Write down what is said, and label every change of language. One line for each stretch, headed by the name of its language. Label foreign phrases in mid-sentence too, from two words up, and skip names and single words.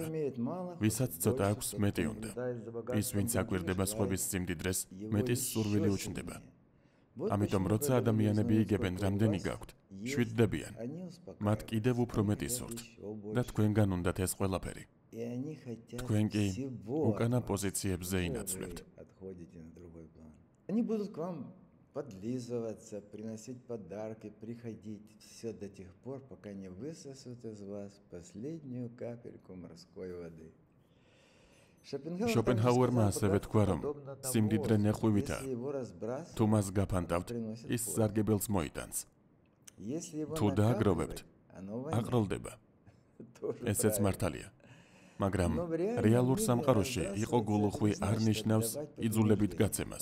Georgian: ვისაც ცოტა აქვს, მეტი უნდა. ის, ვინც აკვირდება სხვების სიმდიდრეს, მეტის სურვილი უჩნდება. ამიტომ, როცა ადამიანები იგებენ, რამდენი გაქვთ, შვიდდებიან. მათ კიდევ უფრო მეტი სურთ და თქვენგან უნდათ ეს ყველაფერი. თქვენ კი უკანა პოზიციებზე ინაცვლებთ.
Russian: Они будут к вам подлизываться, приносить подарки, приходить все до тех пор, пока не высосут из вас последнюю капельку морской воды.
Georgian: შოპენჰაუერმა ასევე თქვა, რომ სიმდიდრე ნეხვივითაა. თუ მას გაფანტავთ, ის სარგებელს მოიტანს. თუ დააგროვებთ, აყროლდება. ესეც მართალია. მაგრამ რეალურ სამყაროში იყო გულუხვი არ ნიშნავს იძულებით გაცემას.